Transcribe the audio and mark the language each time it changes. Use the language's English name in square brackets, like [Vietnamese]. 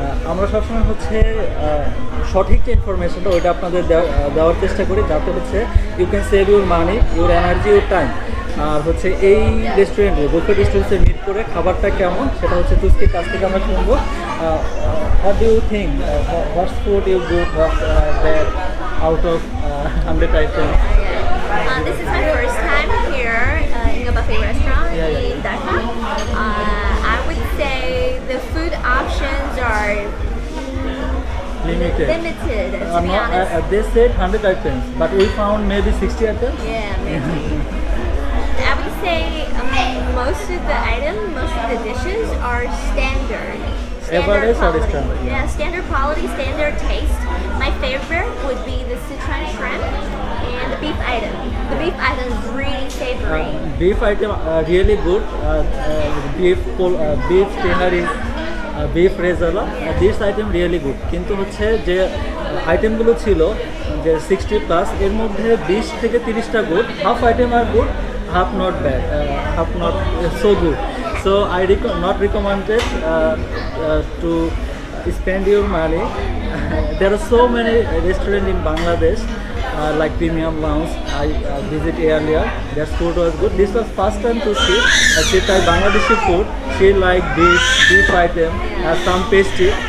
[Bangla] আমরা সবসময় হচ্ছে সঠিক যে ইনফরমেশনটা ওইটা আপনাদের দেওয়ার চেষ্টা করি, যাতে হচ্ছে [English] You can save your money, your energy, your time. [Bangla] আর হচ্ছে এই রেস্টুরেন্টে বুফেট রেস্টুরেন্টে মিট করে খাবারটা কেমন সেটা হচ্ছে তুস্কির কাছ থেকে আমরা শুনবো। [English] What do you think, what's food you good, what that out of 100 items? This is my first time here in a buffet restaurant Yeah. in Dhaka. I would say the food options are Limited. to be honest. They said 100 items, but we found maybe 60 items. Yeah, maybe. I would say most of the items, most of the dishes are standard. Average or quality. standard? Yeah, standard quality, standard taste. My favorite would be the Sichuan shrimp and the beef item. The beef item is really savory. Beef item really good. Beef tandoori, beef rezala. This item really good. [Bangla] কিন্তু হচ্ছে যে আইটেমগুলো ছিল যে 60 plus, এর মধ্যে 20 থেকে 30টা good, [English] Half item are good, half not bad, half not so good. So I not recommended to spend your money. There are so many restaurants in Bangladesh like Premium Lounge. I visit earlier. Their food was good. This was first time to see. She tried Bangladeshi food. She like beef item, some pastry.